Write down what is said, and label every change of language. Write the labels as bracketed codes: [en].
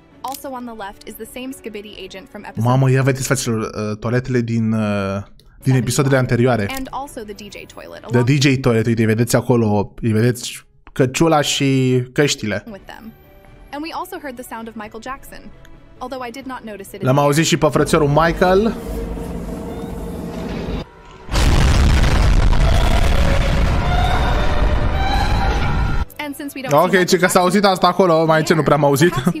[en] Also on the left is the same skibidi agent from episode. [ro] Mamă, ia vedeți, fraților, toaletele din episoadele anterioare. [en] And also the DJ toilet. [ro] The DJ toilet, uite, vedeți acolo, îi vedeți căciula și căștile. [en] And we also heard the sound of Michael Jackson. Although I did not notice it. [ro] L-am auzit și pe frățiorul Michael. Ok, ce că s-a auzit asta acolo, mai ce nu prea am auzit.